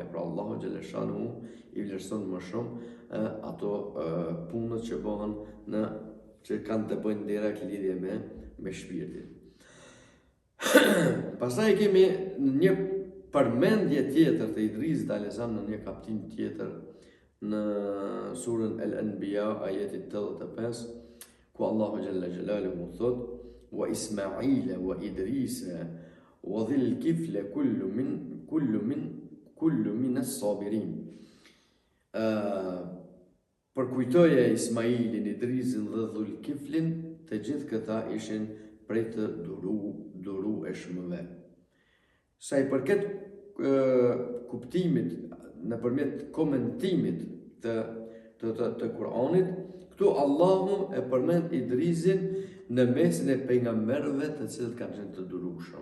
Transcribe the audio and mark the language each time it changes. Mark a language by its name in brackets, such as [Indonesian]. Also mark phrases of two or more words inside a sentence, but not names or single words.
[Albanian] Pra Allahu [Arabic] جل شأنه [Albanian] i vlerëson më shumë ato punët që bëhen që kanë të bëjnë direkt lidhje me shpirtin. Pastaj kemi një përmendje tjetër të Idrisit a.s. në një kaptim tjetër në surën Al-Anbiya ajeti 85, ku Allahu [Arabic] جل جلاله [Albanian] thot: [Arabic] "وإسماعيل وإدريس وذا الكفل كل من الصابرين." [Albanian] Përkujtoje Ismailin, Idrisin dhe Dhul-Kiflin, të gjithë këta ishin prej të durueshmëve. Sa i përket kuptimit nëpërmjet komentimit të Kuranit, këtu Allahu e përmend Idrisin në mesin e pejgamberëve të cilët kanë qenë të durueshëm.